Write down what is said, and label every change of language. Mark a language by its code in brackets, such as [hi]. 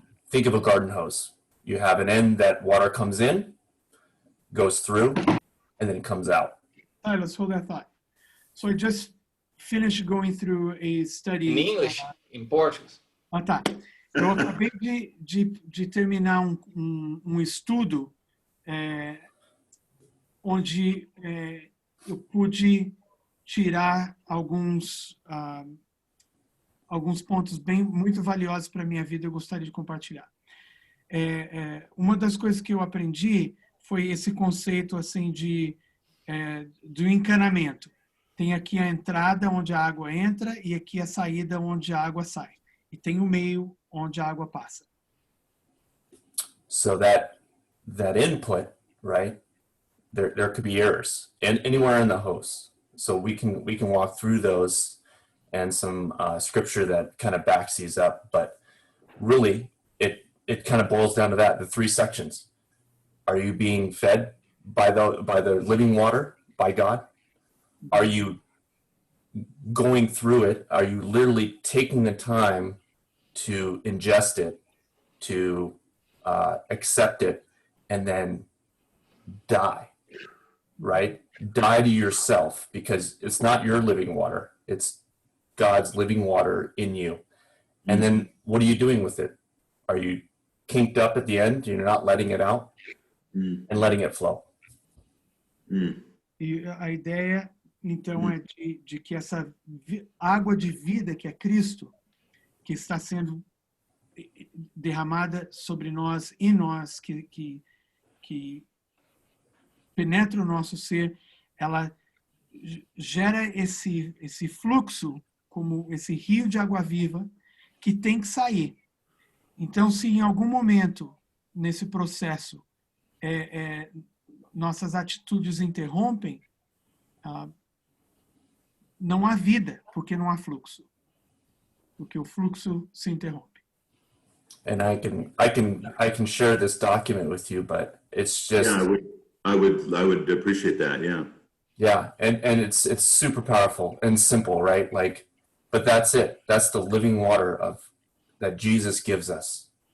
[en] Think of a garden hose. You have an end that water comes in, goes through, and then comes out. All right, let's hold that thought. So I just finished going through a study. In English, in Portuguese. [pt] Ah, tá. Eu acabei de terminar um estudo onde eu pude tirar alguns pontos muito valiosos para a minha vida, eu gostaria de compartilhar. Uma das coisas que eu aprendi foi esse conceito assim do encanamento. Tem aqui a entrada onde a água entra e aqui a saída onde a água sai. E tem o meio onde a água passa. [en] So that input, right? There could be errors and anywhere in the hose. So we can walk through those and some scripture that kind of backs these up. But really, it kind of boils down to that: the three sections. Are you being fed by the living water, by God? Are you going through it? Are you literally taking the time to ingest it, to accept it, and then die, right? Die to yourself, because it's not your living water. It's God's living water in you. And then what are you doing with it? Are you kinked up at the end? You're not letting it out and letting it flow. [pt] E a ideia, então, é de que essa água de vida, que é Cristo, que está sendo derramada sobre nós, em nós, que penetra o nosso ser, ela gera esse fluxo, como esse rio de água viva, que tem que sair. Então, se em algum momento, nesse processo, nossas atitudes interrompem, não há vida, porque não há fluxo. Porque o fluxo se interrompe. [en] And I can share this document with you, but it's just Yeah, I would appreciate that. Yeah. yeah, and it's super powerful and simple, right? Like, but that's it. That's the living water of that Jesus gives us.